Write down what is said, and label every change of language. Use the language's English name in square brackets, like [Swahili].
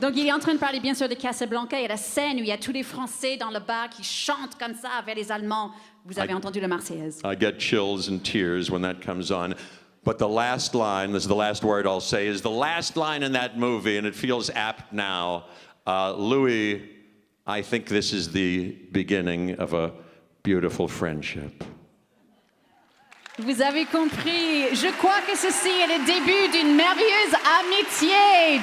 [French] Donc, il est en train de parler bien sûr de Casablanca. Il y a la scène où il y a tous les Français dans le bar qui chantent comme ça vers les Allemands. Vous avez entendu la Marseillaise. [English] I get chills and tears when that comes on. But the last line, this is the last word I'll say, is the last line in that movie, and it feels apt now. Louis, I think this is the beginning of a beautiful friendship. [French] Vous avez compris. Je crois que ceci est le début d'une merveilleuse amitié.